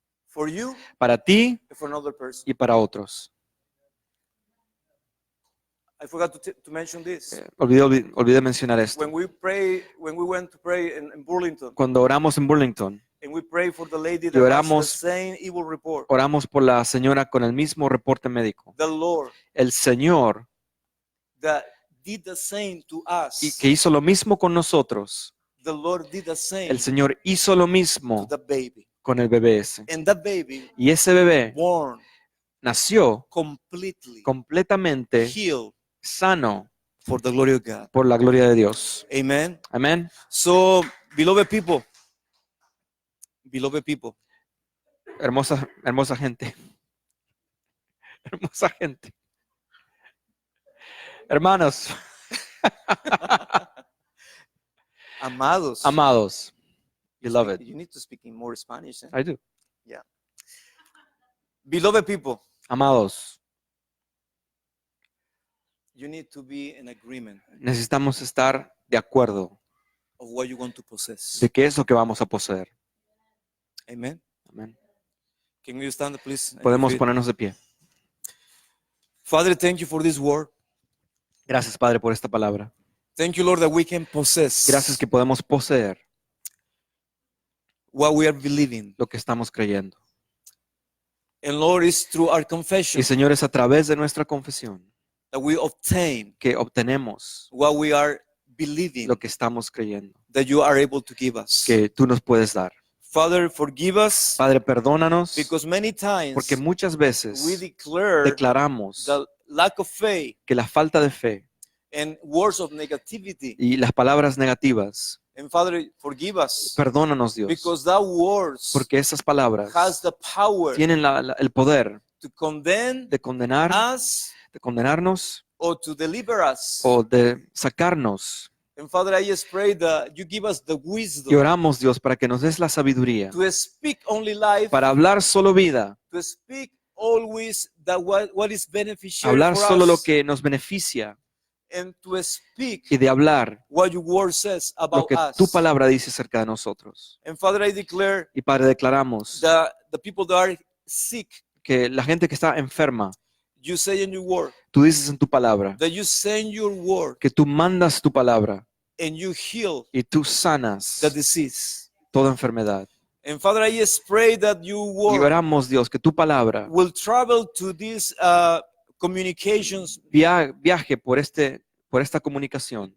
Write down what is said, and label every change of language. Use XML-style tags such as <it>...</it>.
<en>for you</en> <es>para ti</es> <en>and for another person.</en> <es>y para otros.</es> <en>I forgot to mention this.</en> <es>Olvidé mencionar esto.</es> <en>When we went to pray in Burlington,</en> <es>Cuando oramos en Burlington,</es> <en>and we prayed for the lady</en> <es>Y</es> <en>that has</en> <es>oramos-</es> <en>the same evil report.</en> <es>oramos por la señora con el mismo reporte médico.</es> <en>The Lord</en> <es>El Señor,</es> <en>that did the same to us.</en> <es>y que hizo lo mismo con nosotros,</es> <en>The Lord did the same</en> <es>el Señor hizo lo</es> <en>to</en> <es>mismo</es> <en>the baby.</en> <es>con el bebé ese.</es> <en>And that baby</en> <es>Y ese bebé</es> <en>born</en> <es>nació</es> <en>completely</en> <es>completamente</es> <en>healed</en> <es>sano</es> <en>for the glory of God.</en> <es>por la gloria de Dios.</es> <en>Amen.</en> <es>Amén.</es> <en>So, beloved people,</en> <es>Hermosa gente. Hermosa gente. Hermanos, amados. amados,</es> <en>beloved. You need to speak in more Spanish. I do. Beloved people,</en> <es>Amados,</es> <en>you need to be in agreement</en> <es>necesitamos estar de acuerdo</es> <en>of what you want to possess.</en> <es>de qué es lo que vamos a poseer.</es> <en>Amen.</en> <es>Amén.</es> <en>Can you stand, please?</en> <es>Podemos ponernos de pie.</es> <en>Father, thank you for this word.</en> <es>Gracias, Padre, por esta palabra.</es> <en>Thank you, Lord, that we can possess</en> <es>Gracias que podemos poseer</es> <en>what we are believing.</en> <es>lo que estamos creyendo.</es> <en>And Lord, it's through our</en> <es>Y</es> <en>confession</en> <es>Señor, es a través de nuestra confesión</es> <en>that we obtain</en> <es>que obtenemos</es> <en>what we are believing</en> <es>lo que estamos creyendo,</es> <en>that you are able to give us.</en> <es>que tú nos puedes dar.</es> <en>Father, forgive us</en> <es>Padre, perdónanos,</es> <en>because many times</en> <es>porque muchas</es> <en>we</en> <es>veces</es> <en>declare</en> <es>declaramos</es> <en>the lack of faith</en> <es>que la falta de fe</es> <en>and words of negativity.</en> <es>y las palabras negativas,</es> <en>And Father, forgive us</en> <es>perdónanos, Dios,</es> <en>because that words</en> <es>porque esas palabras</es> <en>has the power</en> <es>tienen el poder</es> <en>to condemn</en> <es>de condenar,</es> <en>us</en> <es>de condenarnos</es> <en>or to deliver us.</en> <es>o de sacarnos.</es> <en>And Father, I just pray that you give us the</en> <es>Y</es> <en>wisdom</en> <es>oramos, Dios, para que nos des la sabiduría</es> <en>to speak only life,</en> <es>para hablar solo vida,</es> <en>to speak always that what is beneficial</en> <es>hablar</es> <en>for</en> <es>solo lo</es> <en>us,</en> <es>que nos beneficia</es> <en>and to speak</en> <es>y de hablar</es> <en>what your word says</en> <es>lo</es> <en>about</en> <es>que</es> <en>us.</en> <es>tu palabra dice acerca de nosotros.</es> <en>And Father, I declare</en> <es>Y Padre, declaramos</es> <en>that the people that are sick,</en> <es>que la gente que está enferma,</es> <en>you say in your word,</en> <es>tú dices en tu palabra,</es> <en>that you send your word</en> <es>que tú mandas tu palabra</es> <en>and you heal</en> <es>y tú sanas</es> <en>the disease.</en> <es>toda enfermedad.</es> <en>And Father, I just pray that your</en> <es>Y</es> <en>word</en> <es>oramos, Dios, que tu palabra</es> <en>will travel to these communications,</en> <es>viaje por esta comunicación,</es>